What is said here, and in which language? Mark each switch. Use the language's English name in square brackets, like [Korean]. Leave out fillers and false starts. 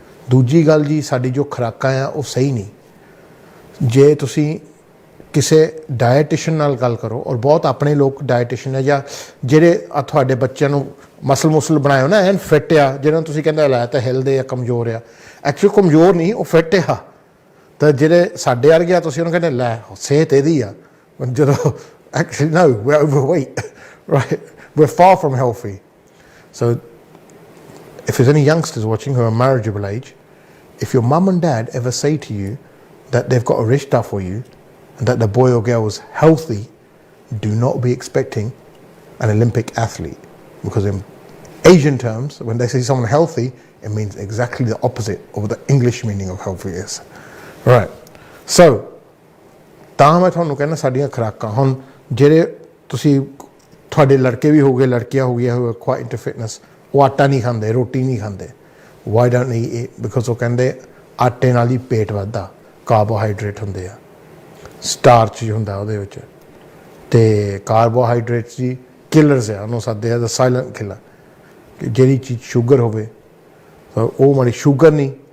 [Punjabi] ਦੂਜੀ ਗੱਲ ਜੀ, ਸਾਡੀ ਜੋ ਖੁਰਾਕਾਂ ਆ ਉਹ ਸਹੀ ਨਹੀਂ। ਜੇ ਤੁਸੀਂ ਕਿਸੇ ਡਾਇਟੀਸ਼ਨ ਨਾਲ ਗੱਲ ਕਰੋ, ਔਰ ਬਹੁਤ ਆਪਣੇ ਲੋਕ ਡਾਇਟੀਸ਼ਨ ਹੈ ਜਾਂ ਜਿਹੜੇ ਤੁਹਾਡੇ ਬੱਚਿਆਂ ਨੂੰ ਮਸਲ ਬਣਾਏ ਹੋ ਨਾ, ਐਨ ਫਿੱਟ ਆ, ਜਿਹਨਾਂ ਨੂੰ ਤੁਸੀਂ ਕਹਿੰਦੇ ਲੈ ਤਾਂ ਹਿਲਦੇ ਆ, ਕਮਜ਼ੋਰ ਆ, ਐਕਚੁਅਲੀ ਕਮਜ਼ੋਰ ਨਹੀਂ, ਉਹ ਫਿੱਟ ਆ। ਤਾਂ ਜਿਹੜੇ ਸਾਡੇ ਵਰਗੇ ਆ ਤੁਸੀਂ ਉਹਨੂੰ ਕਹਿੰਦੇ ਲੈ ਸਿਹਤ ਇਹਦੀ ਆ, ਜਦੋਂ actually [English] no, we're overweight, right? We're far from healthy. So if there's any youngsters watching who are marriageable age, if your mum and dad ever say to you that they've got a rishta for you and that the boy or girl is healthy, do not be expecting an Olympic athlete, because in Asian terms, when they say someone healthy, it means exactly the opposite of what the English meaning of healthy is. [Punjabi] Right so ਤਾਂ ਮੈਂ ਤੁਹਾਨੂੰ ਕਹਿੰਦਾ ਸਾਡੀਆਂ ਖੁਰਾਕਾਂ ਹੁਣ ਜਿਹੜੇ ਤੁਸੀਂ ਤੁਹਾਡੇ ਲੜਕੇ ਵੀ ਹੋਗੇ ਲੜਕੀਆਂ ਹੋ ਗਈਆਂ [English] quite into fitness [Punjabi] ਉਹ ਆਟਾ ਨਹੀਂ ਖਾਂਦੇ ਰੋਟੀ ਨਹੀਂ ਖਾਂਦੇ [English] why don't we eat because [Punjabi] ਉਹ ਕਹਿੰਦੇ ਆਟੇ ਨਾਲ ਹੀ ਪੇਟ ਵੱਧਦਾ ਕਾਰਬੋਹਾਈਡਰੇਟ ਹੁੰਦੇ ਆ ਸਟਾਰਚ ਹੁੰਦਾ ਉਹਦੇ ਵਿੱਚ ਅਤੇ ਕਾਰਬੋਹਾਈਡਰੇਟਸ ਦੀ ਕਿਲਰਸ ਆ ਉਹਨੂੰ ਸੱਦੇ ਆ ਦਾ ਸਾਇਲੈਂਟ ਕਿਲਰ ਕਿ ਜਿਹੜੀ ਚੀਜ਼ ਸ਼ੂਗਰ ਹੋਵੇ ਤਾਂ ਉਹ ਮਾੜੀ ਸ਼ੂਗਰ ਨਹੀਂ